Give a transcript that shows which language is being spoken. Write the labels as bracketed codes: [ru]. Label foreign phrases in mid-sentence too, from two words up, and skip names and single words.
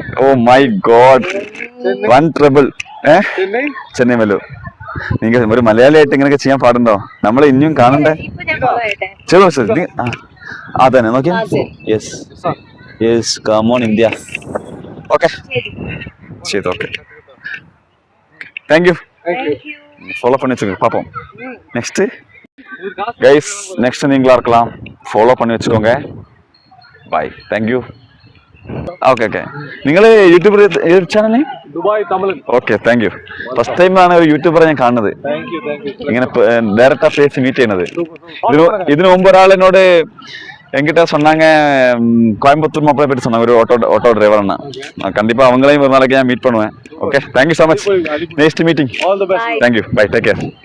[en] Oh my god, [ml] 1 ട്രിബിൾ. ചെന്നൈ മല്ലു. നിങ്ങൾ ഒരു മലയാളിയായിട്ട് ഇങ്ങനെയൊക്കെ ചെയ്യാൻ പാടുണ്ടോ? നമ്മളെ ഇനിയും കാണണ്ടേ? അതന്നെ നോക്കിയാ. [en] Yes yes, come on India. Okay ചെയ്തു. Okay, thank you. [ta] ஃபாலோ பண்ணி வச்சுக்கோங்க, பார்ப்போம். [en] Next guys, [ta] நெக்ஸ்ட் நீங்களா இருக்கலாம். ஃபாலோ பண்ணி வச்சுக்கோங்க. பாய், [en] Thank you. [ml] ഓക്കെ ഓക്കെ. നിങ്ങൾ [en] YouTuber channel? [ml] ദുബായ് തമിഴ്. ഓക്കെ, [en] thank you. [ml] ഫസ്റ്റ് ടൈമാണ് ഒരു യൂട്യൂബറെ ഞാൻ കാണുന്നത് ഇങ്ങനെ [en] direct face meet [ml] ചെയ്യുന്നത്. ഇതിനു മുമ്പ് ഒരാൾ എന്നോട് [ta] என்கிட்ட சொன்னாங்க, கோயம்புத்தூர் மாப்பிளை பற்றி சொன்னாங்க, ஒரு ஆட்டோ டிரைவர். கண்டிப்பா அவங்களையும் ஒரு நாளைக்கு நான் மீட் பண்ணுவேன். [en] Okay, thank you so much. Next meeting. Thank you, bye, take care.